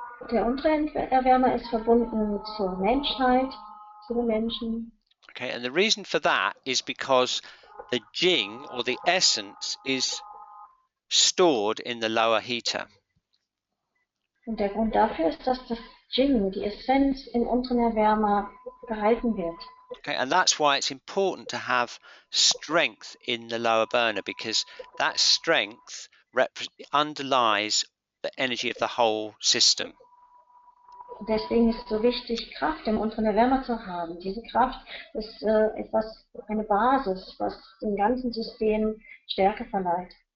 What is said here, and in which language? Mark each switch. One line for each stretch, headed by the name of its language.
German: Der untere Erwärmer ist verbunden zur Menschheit, zu den Menschen.
English: Okay, and the reason for that is because the Jing, or the essence, is stored in the lower heater.
German: Und der Grund dafür ist, dass das Jing, die Essenz, im unteren Erwärmer gehalten wird.
English: Okay, and that's why it's important to have strength in the lower burner, because that strength underlies the energy of the whole system.
German: Deswegen ist es so wichtig, Kraft im unteren Erwärmer zu haben. Diese Kraft ist eine Basis, was dem ganzen System Stärke verleiht.